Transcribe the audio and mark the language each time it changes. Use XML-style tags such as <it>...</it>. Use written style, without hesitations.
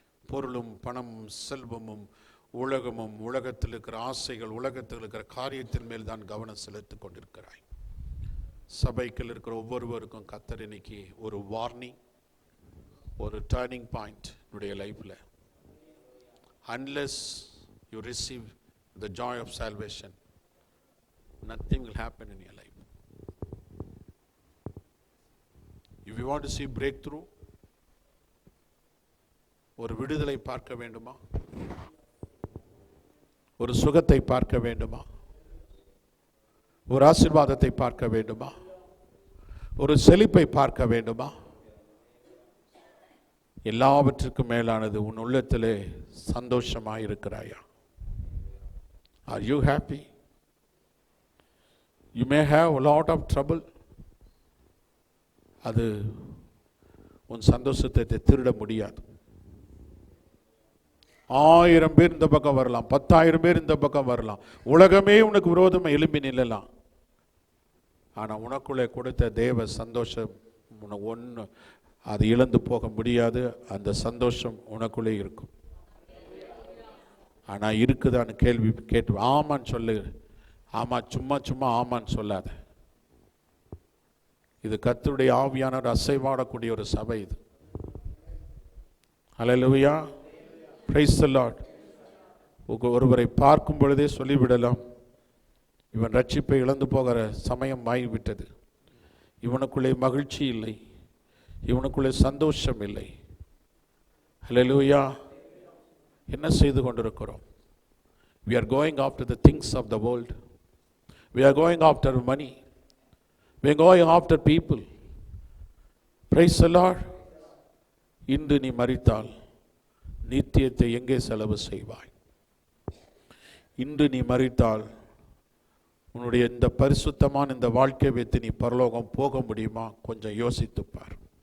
<ta>பொருளும் பணமும் செல்வமும் உலகமும் உலகத்தில் இருக்கிற ஆசைகள், உலகத்தில் இருக்கிற காரியத்தின் மேல் தான் கவனம் செலுத்திக் கொண்டிருக்கிறாய். சபைக்குள் இருக்கிற ஒவ்வொருவருக்கும் கர்த்தர் இன்னைக்கு ஒரு வார்னிங், ஒரு டர்னிங் பாயிண்ட் உடைய லைஃப்ல.</ta> <en>Unless you receive the joy of salvation, nothing will happen in your life. If you want to see breakthrough,</en> <ta>ஒரு விடுதலை பார்க்க வேண்டுமா? ஒரு சுகத்தை பார்க்க வேண்டுமா? ஒரு ஆசீர்வாதத்தை பார்க்க வேண்டுமா? ஒரு செழிப்பை பார்க்க வேண்டுமா? எல்லாவற்றுக்கும் மேலானது உன் உள்ளத்திலே சந்தோஷமாய் இருக்கிறாயா?</ta> <en>Are you happy? You may have a lot of trouble.</en> <ta>அது உன் சந்தோஷத்தை திருட முடியாது. 1000 பேர் இந்த பக்கம் வரலாம், 10,000 பேர் இந்த பக்கம் வரலாம், உலகமே உனக்கு விரோதமா எழும்பி நில்லலாம். ஆனா உனக்குள்ளே கொடுத்த தேவ சந்தோஷம் உனக்கு ஒன்று, அது இழந்து போக முடியாது. அந்த சந்தோஷம் உனக்குள்ளே இருக்கும். ஆனா இருக்குதான்னு கேள்வி கேட்டு ஆமான்னு சொல்லு. ஆமா, சும்மா சும்மா ஆமான்னு சொல்லாத. இது கர்த்தருடைய ஆவியானவர் அசைவாடக்கூடிய ஒரு சபை இது. ஹல்லேலூயா,</ta> <en>Praise the lord.</en> <ta>ஒருவரை பார்க்கும் பொழுதே சொல்லிவிடலாம், இவன் ரட்சிப்பை இழந்து போகிற சமயம் ஆகிவிட்டது, இவனுக்குள்ளே மகிழ்ச்சி இல்லை, இவனுக்குள்ளே சந்தோஷம் இல்லை. ஹல்லேலூயா. என்ன செய்து கொண்டிருக்கிறோம்?</ta> <en>We are going after the things of the world. We are going after money. We are going after people. Praise the Lord.</en> <ta>இன்று நீ மரித்தால் நித்தியத்தை எங்கே செலவு செய்வாய்? இன்று நீ மரித்தால் உன்னுடைய இந்த பரிசுத்தமான இந்த வாழ்க்கை வைத்து நீ பரலோகம் போக முடியுமா? கொஞ்சம் யோசித்துப்பார்.</ta>